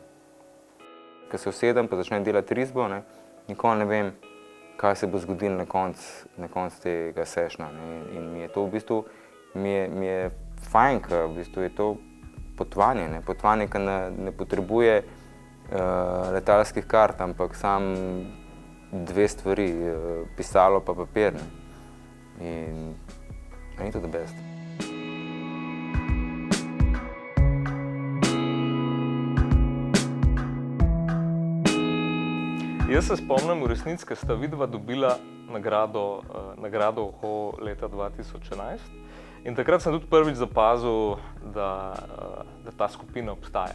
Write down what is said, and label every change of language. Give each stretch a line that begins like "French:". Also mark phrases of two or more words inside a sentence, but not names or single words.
Slovenian: Ko se usedem pa začnem delati risbo, ne, nikoli ne vem, kaj se bo zgodilo na koncu tega sessiona, ne, in mi je to v bistvu, mi je fajn, ker v bistvu je to potovanje, ne, potovanje, ki ne potrebuje letalskih kart, ampak samo dve stvari, pisalo pa papir, ne, in meni je to
English: the best.
Slovenian: Jaz se spomnim v resnici, ko sta vidva dobila nagrado Uho leta 2011, in takrat sem tudi prvič zapazil, da ta skupina obstaja.